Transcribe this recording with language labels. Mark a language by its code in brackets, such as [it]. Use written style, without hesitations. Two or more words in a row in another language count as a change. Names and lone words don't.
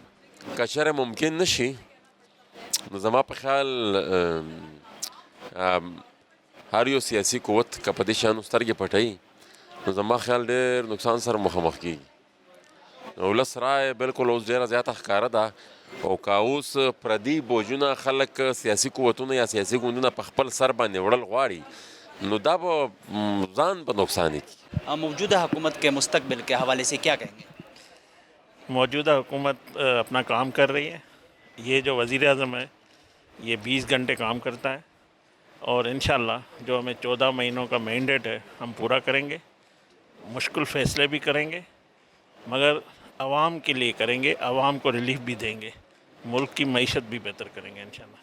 [ps] که چېرې ممکن نه شي نو زما په خیال هر یو سیاسي قوت که په دې شیانو سترګې پټوي نو زما خیال ډېر نقصان سره مخامخ کېږي. ولس رایه بلکل اوس ډېره زیاته ښکاره ده او که اوس پردي بوجونه خلک سیاسي قوتونه یا سیاسي ګوندونه په خپل سر باندې وړل غواړي نو دا به ځان په نقصان کی. [ur] موجودہ حکومت کے مستقبل کے حوالے سے کیا کہیں گے؟ موجودہ حکومت اپنا کام کر رہی ہے، یہ جو وزیر اعظم ہے یہ 20 گھنٹے کام کرتا ہے اور انشاءاللہ جو ہمیں 14 مہینوں کا مینڈیٹ ہے ہم پورا کریں گے، مشکل فیصلے بھی کریں گے مگر عوام کے لیے کریں گے، عوام کو ریلیف بھی دیں گے، ملک کی معیشت بھی بہتر کریں گے انشاءاللہ.